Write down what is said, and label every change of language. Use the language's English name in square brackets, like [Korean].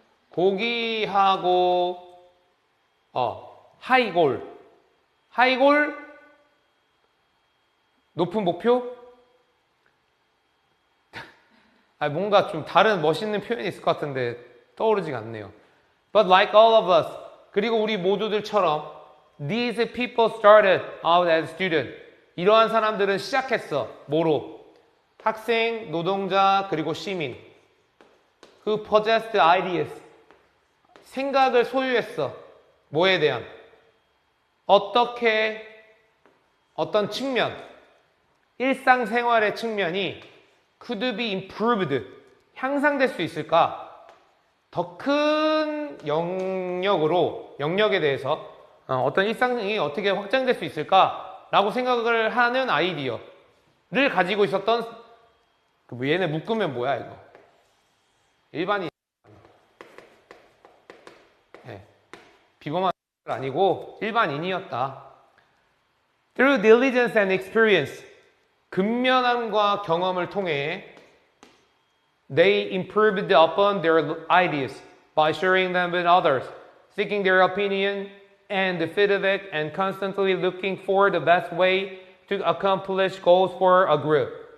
[Korean] 고귀하고 하이골, 높은 목표? 뭔가 좀 다른 멋있는 표현이 있을 것 같은데 떠오르지가 않네요. [English] But like all of us, [Korean] 그리고 우리 모두들처럼 [English] these people started out as students. [Korean] 이러한 사람들은 시작했어. 뭐로? 학생, 노동자, 그리고 시민. [English] Who possessed ideas. [Korean] 생각을 소유했어. 뭐에 대한? 어떻게 어떤 측면, 일상생활의 측면이 [English] could be improved, [Korean] 향상될 수 있을까? 더 큰 영역에 대해서 어떤 일상이 어떻게 확장될 수 있을까라고 생각을 하는 아이디어를 가지고 있었던 얘네 묶으면 뭐야 이거? 일반인. 네. 비범한 아니고 일반인이었다. [English] Through diligence and experience, [Korean] 근면함과 경험을 통해 [English] they improved upon their ideas by sharing them with others, seeking their opinion and feedback, and constantly looking for the best way to accomplish goals for a group.